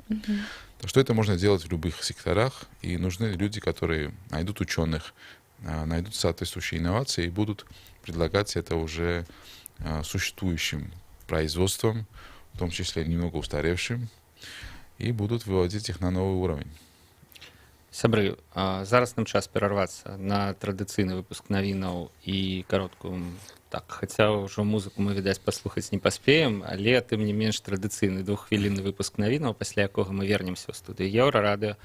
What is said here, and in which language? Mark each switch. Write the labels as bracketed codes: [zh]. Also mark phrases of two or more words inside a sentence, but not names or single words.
[ru] Так что это можно делать в любых секторах, и нужны люди, которые найдут ученых, найдут соответствующие инновации и будут предлагать это уже существующим производством, в том числе немного устаревшим, и будут выводить их на новый уровень. [be] Сябры, зараз нам час перарвацца на традыцыйны выпуск навінаў і кароткую, так, хаця ўжо музыку мы, відаць, паслухаць не паспеем, але тым не менш традыцыйны двуххвілінны выпуск навінаў, пасля якога мы вернемся ў студыю Еўрарадыё.